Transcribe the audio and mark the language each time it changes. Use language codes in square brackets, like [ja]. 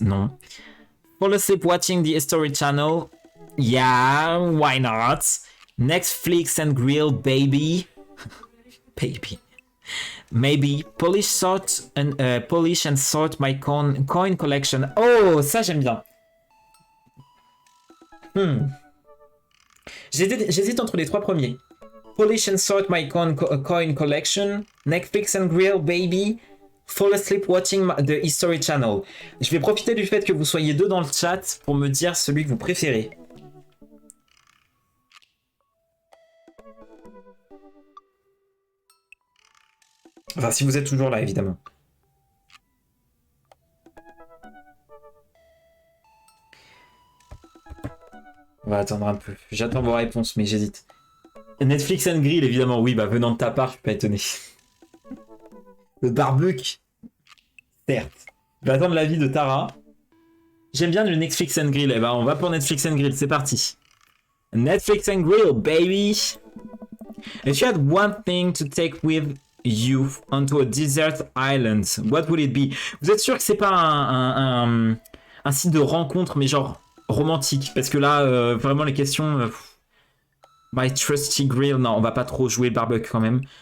[en] Non. Fall asleep watching the History Channel. Yeah, why not? Netflix and grill, baby. Baby. Maybe polish and sort my coin collection. [fr] Oh, ça j'aime bien. J'hésite entre les trois premiers. [en] Polish and sort my coin collection. Netflix and grill, baby. Fall asleep watching the History Channel. [fr] Je vais profiter du fait que vous soyez deux dans le chat pour me dire celui que vous préférez. Enfin, si vous êtes toujours là, évidemment. On va attendre un peu. J'attends vos réponses, mais j'hésite. Netflix and Grill, évidemment. Oui, bah venant de ta part, je suis pas étonné. Le barbecue. Certes. Je vais attendre l'avis de Tara. J'aime bien le Netflix and Grill. Eh ben, on va pour Netflix and Grill. C'est parti. [en] Netflix and Grill, baby. If you had one thing to take with you onto a desert island, what would it be? [fr] Vous êtes sûr que c'est pas un site de rencontre, mais genre romantique? Parce que là, vraiment les questions... [en] My trusty grill, [fr] non, on va pas trop jouer le barbecue quand même.